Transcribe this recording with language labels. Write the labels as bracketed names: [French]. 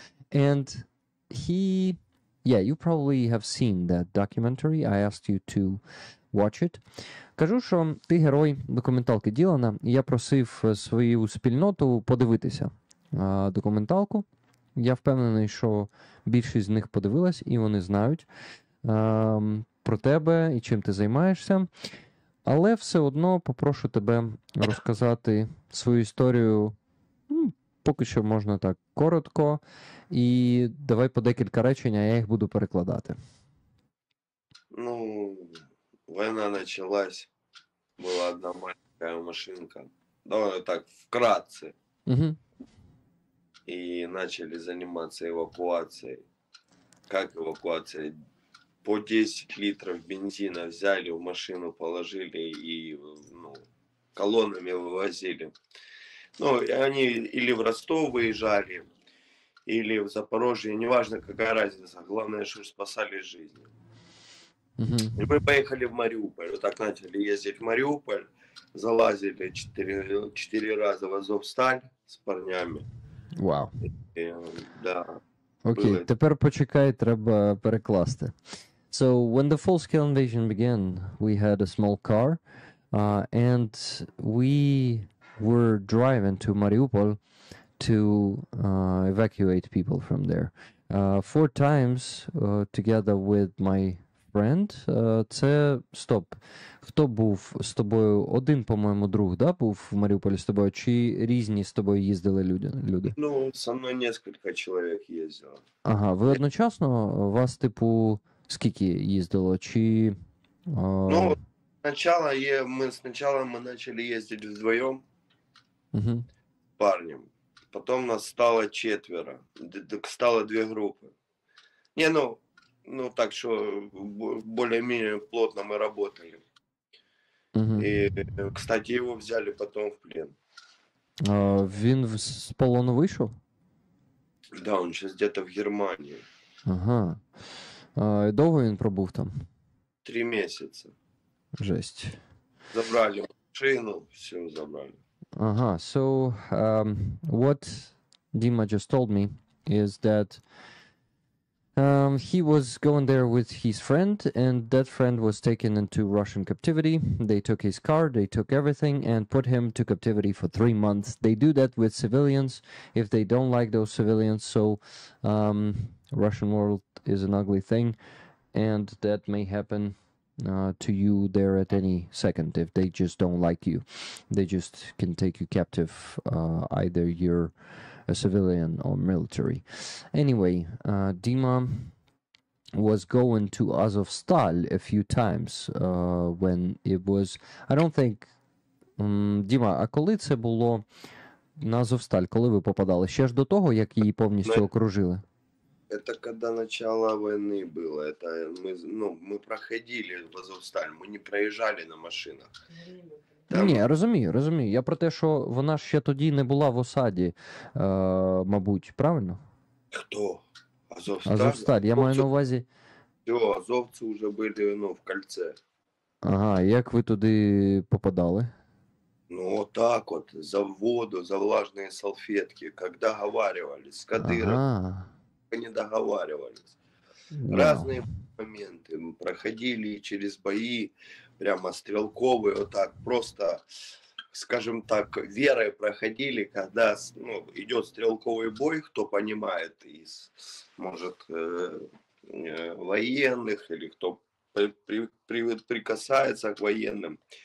[English] And you probably have seen that documentary. I asked you to watch it. [Ukrainian] Кажу, що ти герой документалки Ділана, і я просив свою спільноту подивитися документалку. Я впевнений, що більшість з них подивилась, і вони знають про тебе і чим ти займаєшся. Але все одно попрошу тебе розказати свою історію, поки що можна так коротко, і давай по декілька речень, а я їх буду перекладати. [Russian] Ну, война началась, была одна маленькая машинка, давай так, вкратце, и начали заниматься эвакуацией. Как эвакуация? По 10 литров бензина взяли, в машину положили и колоннами вывозили. Ну, и они или в Ростов выезжали, или в Запорожье, неважно какая разница, главное, что спасали жизни. И мы поехали в Мариуполь, вот так начали ездить в Мариуполь, залазили 4 раза в Азовсталь с парнями. Вау. Да. [Ukrainian] Окей, тепер почекай, треба перекласти. [English] So, when the full-scale invasion began, we had a small car, and we were driving to Mariupol to evacuate people from there. 4 times together with my friend. [Ukrainian] Це, стоп, хто був з тобою? Один, по-моєму, друг, да, був в Маріуполі з тобою? Чи різні з тобою їздили люди? [Russian] Ну, со мною несколько чоловік їздило. [Ukrainian] Ага, ви одночасно? Вас, типу, скільки їздило? Чи... [Russian] Ну, сначала мы начали ездить вдвоем с парнем. Потом нас стало 4. Стало 2 группы. Не, ну так что более-менее плотно мы работали. И, кстати, его взяли потом в плен. [Ukrainian] Він з полону вийшов? [Russian] Да, он сейчас где-то в Германии. [Ukrainian] Ага. Довго він пробув там? [Russian] 3 месяца. Жесть. Забрали машину, все забрали. [English] Ага, so what Dima just told me is that he was going there with his friend, and that friend was taken into Russian captivity. They took his car, they took everything, and put him to captivity for 3 months. They do that with civilians if they don't like those civilians. So Russian world is an ugly thing, and that may happen to you there at any second if they just don't like you. They just can take you captive, either you're a civilian or military. Anyway, Dima was going to Azovstal a few times when it was... I don't think... [Ukrainian] Діма, а коли це було на Азовсталь? Коли ви попадали? Ще ж до того, як її повністю окружили? [Russian] Это когда начало войны было. Это мы проходили в Азовсталь, мы не проезжали на машинах. [Ukrainian] Там... Ні, розумію. Я про те, що вона ще тоді не була в осаді, мабуть, правильно? Хто? Азовсталь? Азовсталь, я маю на увазі... [Russian] Все, азовці вже були, в кольце. [Ukrainian] Ага, як ви туди попадали? [Russian] Ну, вот так вот, за воду, за влажные салфетки, как договаривались с Кадыровым. Не договаривались. Разные моменты. Мы проходили через бои, прямо стрелковые, вот так, просто, скажем так, верой проходили, когда идет стрелковый бой, кто понимает из, может, военных, или кто прикасается к военным.